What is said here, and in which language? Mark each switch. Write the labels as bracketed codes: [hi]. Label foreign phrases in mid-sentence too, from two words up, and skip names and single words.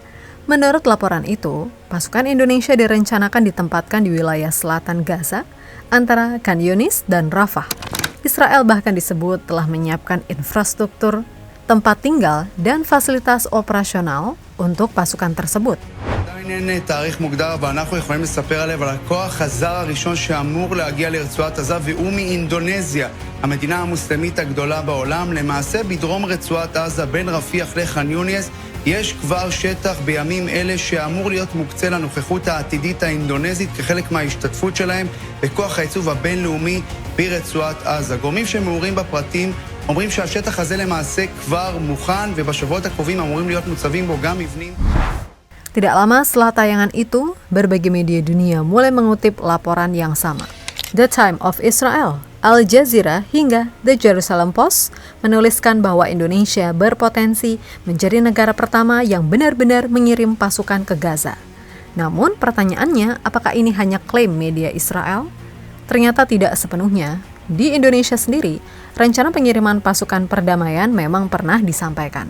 [id] Menurut laporan itu, pasukan Indonesia direncanakan ditempatkan di wilayah selatan Gaza, antara Khan Yunis dan Rafah. Israel bahkan disebut telah menyiapkan infrastruktur, tempat tinggal, dan fasilitas operasional untuk pasukan tersebut. [he] עדיין אין תאריך מוגדר, אבל אנחנו יכולים לספר עליו על הכוח הזר הראשון שאמור להגיע לרצועת עזה, והוא מאינדונזיה, המדינה המוסלמית הגדולה בעולם. למעשה בדרום רצועת עזה, בין רפיח לח'אן יונס, יש כבר שטח בימים אלה שאמור להיות מוקצה לנוכחות העתידית האינדונזית כחלק מההשתתפות שלהם בכוח העיצוב הבינלאומי ברצועת עזה. גורמים שמעורים בפרטים אומרים שהשטח הזה למעשה כבר מוכן, ובשבועות הקרובים אמורים להיות מוצבים בו גם מבנים. [id] Tidak lama setelah tayangan itu, berbagai media dunia mulai mengutip laporan yang sama. The Time of Israel, Al Jazeera, hingga The Jerusalem Post menuliskan bahwa Indonesia berpotensi menjadi negara pertama yang benar-benar mengirim pasukan ke Gaza. Namun pertanyaannya, apakah ini hanya klaim media Israel? Ternyata tidak sepenuhnya. Di Indonesia sendiri, rencana pengiriman pasukan perdamaian memang pernah disampaikan.